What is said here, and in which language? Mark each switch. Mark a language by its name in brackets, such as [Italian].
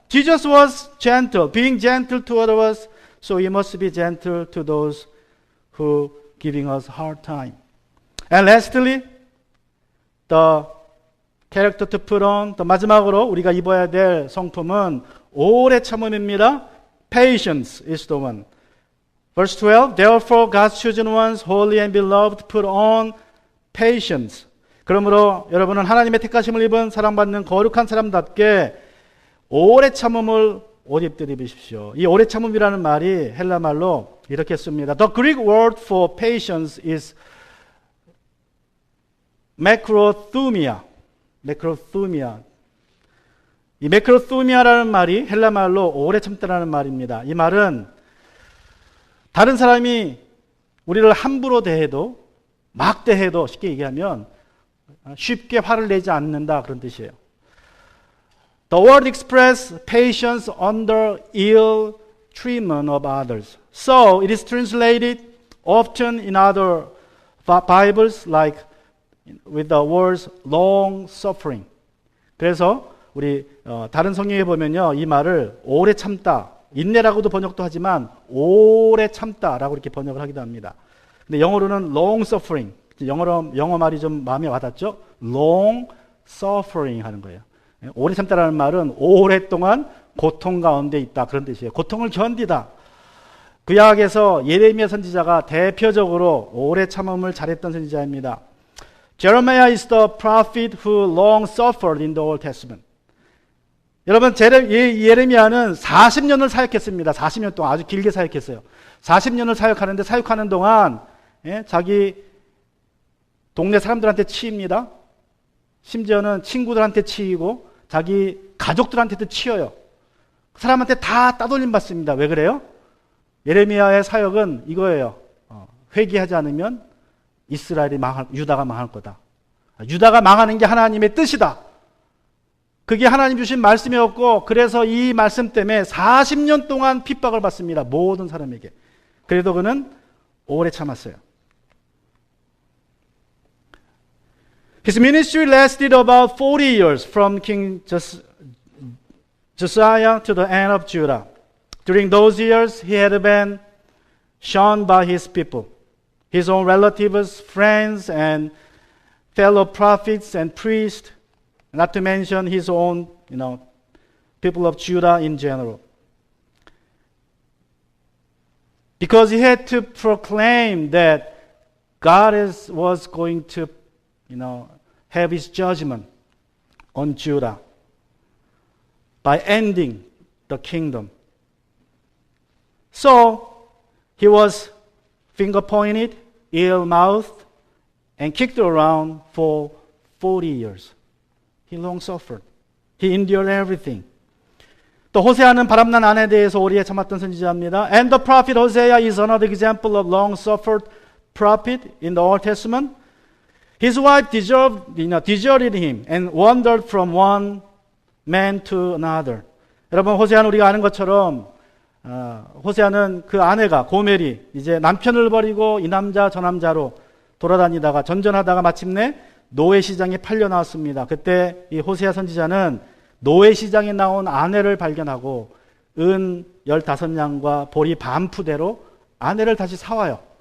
[English] Jesus was gentle, being gentle toward us, so we must be gentle to those who giving us hard time. And lastly, the character to put on, [Korean] 또 마지막으로 우리가 입어야 될 성품은 오래 참음입니다. [English] Patience is the one. Verse 12, therefore God's chosen ones, holy and beloved, put on patience. [Korean] 그러므로 여러분은 하나님의 택하심을 입은 사랑받는 거룩한 사람답게 오래 참음을 옷 입듯 입으십시오. 이 오래 참음이라는 말이 헬라 말로 이렇게 씁니다. [English] The Greek word for patience is macrothumia. [Korean] 이 macrothumia라는 말이 헬라 말로 오래 참다라는 말입니다. 이 말은 다른 사람이 우리를 함부로 대해도 막 대해도 쉽게 얘기하면 쉽게 화를 내지 않는다 그런 뜻이에요. [English] The word expresses patience under ill treatment of others. So it is translated often in other Bibles like with the words long suffering. [Korean] 그래서 우리 다른 성경에 보면요, 이 말을 오래 참다, 인내라고도 번역도 하지만 오래 참다라고 이렇게 번역을 하기도 합니다. 근데 영어로는 long suffering. 영어 말이 좀 마음에 와닿죠? long suffering 하는 거예요. 오래 참다라는 말은 오랫동안 고통 가운데 있다 그런 뜻이에요. 고통을 견디다. 구약에서 예레미야 선지자가 대표적으로 오래 참음을 잘했던 선지자입니다. [English] Jeremiah is the prophet who long suffered in the Old Testament. [Korean] 여러분, 예레미야는 40년을 사역했습니다. 40년 동안 아주 길게 사역했어요. 40년을 사역하는데 사역하는 동안 자기 동네 사람들한테 치입니다. 심지어는 친구들한테 치이고 자기 가족들한테도 치여요. 그 사람한테 다 따돌림 받습니다. 왜 그래요? 예레미야의 사역은 이거예요. 회개하지 않으면 유다가 망할 거다. 유다가 망하는 게 하나님의 뜻이다. 그게 하나님 주신 말씀이었고, 그래서 이 말씀 때문에 40년 동안 핍박을 받습니다. 모든 사람에게. 그래도 그는 오래 참았어요. [English] His ministry lasted about 40 years from King Josiah to the end of Judah. During those years, he had been shunned by his people, his own relatives, friends, and fellow prophets and priests, not to mention his own, people of Judah in general. Because he had to proclaim that God was going to, have his judgment on Judah by ending the kingdom. So he was finger-pointed, ill-mouthed, and kicked around for 40 years. He long suffered. He endured everything. [Korean] 또 호세아는 바람난 아내에 대해서 오래 참았던 선지자입니다. [English] And the prophet Hosea is another example of long suffered prophet in the Old Testament. His wife deserted him and wandered from one man to another. [Korean] 여러분, 호세아는 우리가 아는 것처럼 호세아는 그 아내가 고멜이 이제 남편을 버리고 이 남자 저 남자로 돌아다니다가 전전하다가 마침내 노예 시장에 팔려 나왔습니다. 그때 이 호세아 선지자는 노예 시장에 나온 아내를 발견하고 은 15냥과 보리 반푸대로 아내를 다시 사와요.